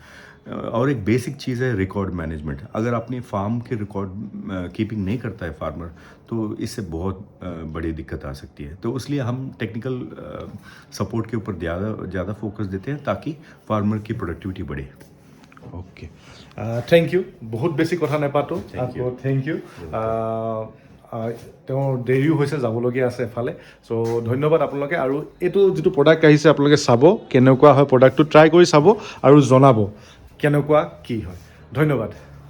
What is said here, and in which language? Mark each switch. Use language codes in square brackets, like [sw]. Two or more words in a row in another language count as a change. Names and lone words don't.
[hi] और एक बेसिक चीज़ है [en] record management. [hi] अगर अपनी फार्म के [en] record keeping [hi] नहीं करता है फार्मर, तो इससे बहुत बड़ी दिक्कत आ सकती है। तो इसलिए हम [en] technical support [hi] के ऊपर ज़्यादा फोकस देते हैं ताकि फार्मर की प्रोडक्टिविटी बढ़े। [en] Okay, thank you. [as] बहुत बेছি কথা নাপাতো, আকৌ [en] thank you. [as] তেওঁৰ দেৰিও হৈছে, যাবলগীয়া আছে এফালে। চ' ধন্যবাদ আপোনালোকে। আৰু এইটো যিটো প্ৰডাক্ট আহিছে আপোনালোকে চাব কেনেকুৱা হয়, প্ৰডাক্টটো ট্ৰাই কৰি চাব আৰু জনাব কেনেকুৱা কি হয়। ধন্যবাদ।